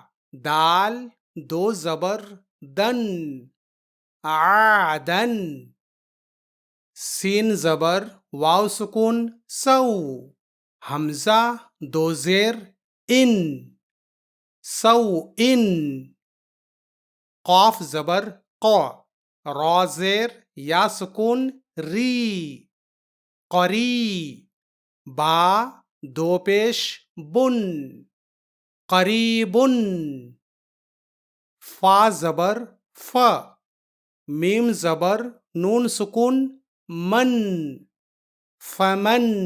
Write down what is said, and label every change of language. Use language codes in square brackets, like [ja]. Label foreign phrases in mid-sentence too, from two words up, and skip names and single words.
[ur] دال دو زبر دن عدن. سین زبر واو سکون سو. حمزہ دو زیر ان سو ان. قاف زبر قا. را زیر یا سکون ری قری. با دو پیش بن قریبن. فا زبر ف. میم زبر نون سکون من فمن.